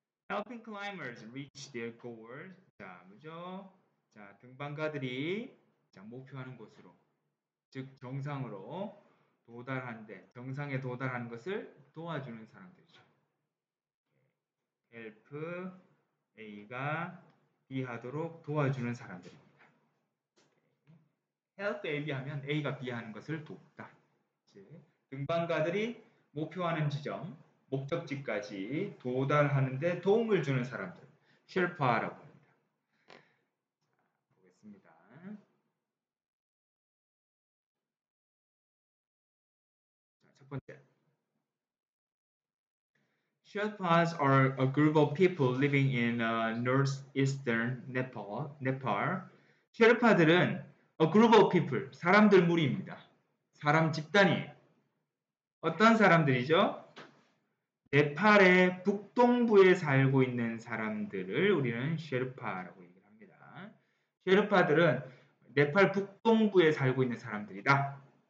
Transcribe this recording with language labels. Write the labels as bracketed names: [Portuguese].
[English] Helping climbers reach their goals. [Korean] 자, 뭐죠? 자, 등반가들이 자, 목표하는 곳으로, 즉 정상으로 도달하는데, 정상에 도달하는 것을 도와주는 사람들이죠. help A가 B 하도록 도와주는 사람들입니다. help A, B 하면 A가 B 하는 것을 돕다. 즉, 등반가들이 목표하는 지점, 목적지까지 도달하는데 도움을 주는 사람들, 쉘파라고 합니다. 보겠습니다. 자, 첫 번째. [English] Sherpas are a group of people living in northeastern Nepal. [Korean] 셰르파들은 [English] a group of people, [Korean] 사람들 무리입니다. 사람 집단이에요. 어떤 사람들이죠? 네팔의 북동부에 살고 있는 사람들을 우리는 셰르파라고 얘기를 합니다. 셰르파들은 네팔 북동부에 살고 있는 사람들이다.